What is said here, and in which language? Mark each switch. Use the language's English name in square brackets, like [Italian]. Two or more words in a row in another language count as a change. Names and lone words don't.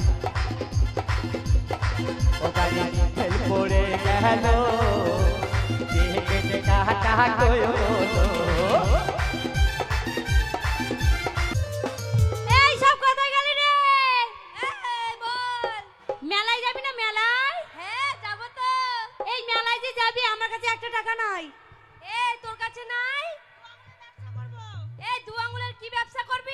[Bangla] ও গাড়ি ফেল পড়ে গেলো টিকিট কাটা কয়ো লো এই সব কোথায় গেলি রে? এই বল, মেলায় যাবি না মেলায়? হ্যাঁ যাব তো। এই মেলায় যে যাবি আমার কাছে একটা টাকা নাই। এই তোর কাছে নাই? এই দু আঙ্গুলের কি ব্যবসা করবি?